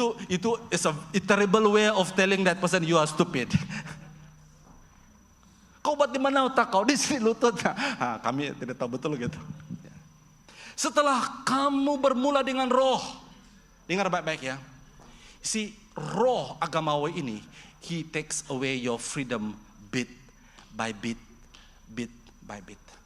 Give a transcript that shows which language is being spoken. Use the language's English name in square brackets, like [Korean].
[Malay] Itu [English] is a terrible way of telling that person you are stupid. [Malay] Kau buat di mana otak kau? Di sini lutut. Kami tidak tahu betul gitu. Setelah kamu bermula dengan roh, dengar baik-baik ya. Si roh agamawi ini, [English] he takes away your freedom bit by bit, bit by bit.